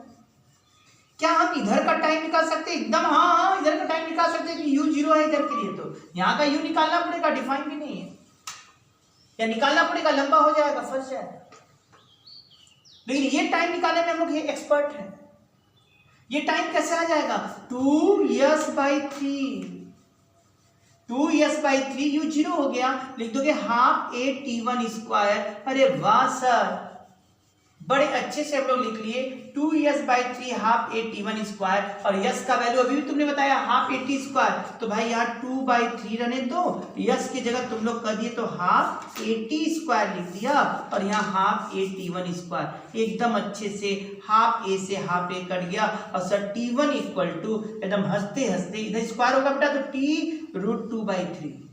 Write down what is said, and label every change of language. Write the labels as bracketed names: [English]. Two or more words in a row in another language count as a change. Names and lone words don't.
[Hindi] क्या हम इधर का टाइम निकाल सकते हैं? एकदम हाँ, इधर का टाइम निकाल सकते हैं कि u 0 है इधर के लिए, तो यहाँ का u निकालना पड़ेगा, डिफाइन भी नहीं है, या निकालना पड़ेगा, लंबा हो जाएगा, फंस जाएगा। लेकिन ये टाइम निकालने में हम लोग एक्सपर्ट हैं। ये टाइम कैसे आ जाएगा, 2s/3, 2s/3, u 0 हो गया, लिख दोगे [English] half a t1 square. [Hindi] अरे वाह सर, बड़े अच्छे से हम लोग लिख लिए 2s/3 [English] half a t1 square, [Hindi] और यस का वैल्यू अभी भी तुमने बताया [English] half a t square, [Hindi] तो भाई यहाँ 2/3 रहने दो, यस की जगह तुम लोग कर दिए तो [English] half a t square [Hindi] लिख दिया, और यहाँ [English] half a t1 square, [Hindi] एकदम अच्छे से [English] half a [Hindi] से [English] half a [Hindi] कट गया, और सर [English] t1 equal to [Hindi] एकदम हंसते हंसते इधर स्क्वायर होगा बेटा तो t√2/3।